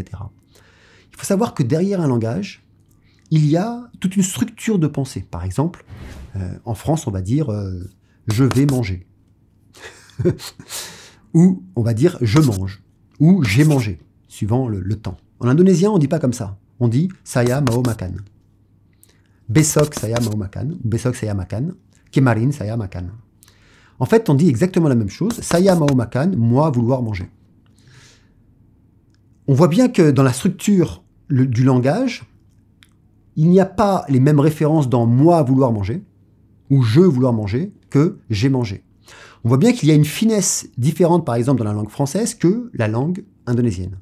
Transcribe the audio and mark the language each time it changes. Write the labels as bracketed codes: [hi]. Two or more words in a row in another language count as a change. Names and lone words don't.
[fr] Il faut savoir que derrière un langage, il y a toute une structure de pensée. Par exemple, en France, on va dire « je vais manger ». Ou on va dire « je mange » ou « j'ai mangé », suivant le temps. En indonésien, on ne dit pas comme ça. On dit « [id] saya mau makan ». Besok saya mau makan, besok saya makan, kemarin saya makan. [fr] En fait, on dit exactement la même chose. [id] Saya mau makan, [fr] moi vouloir manger. On voit bien que dans la structure du langage, il n'y a pas les mêmes références dans moi vouloir manger ou je vouloir manger que j'ai mangé. On voit bien qu'il y a une finesse différente, par exemple, dans la langue française que la langue indonésienne.